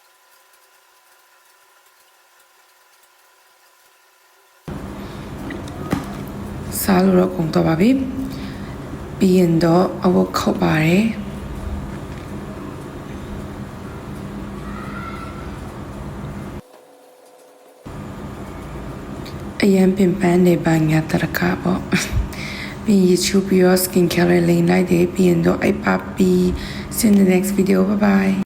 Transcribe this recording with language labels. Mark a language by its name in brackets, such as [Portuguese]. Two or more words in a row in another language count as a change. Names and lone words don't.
[Burmese] စားလို့တော့ကုန်တော့ပါပြီပြီးရင်တော့အဝတ်ခောက်ပါတယ်အရင်ပင်ပန်းနေပါငါတရကပေါ့ပြီး YouTube ရော skincare လေးလိုက်တယ်ပြီးရင်တော့အိပ်ပါပြီး [English] see you in the next video bye bye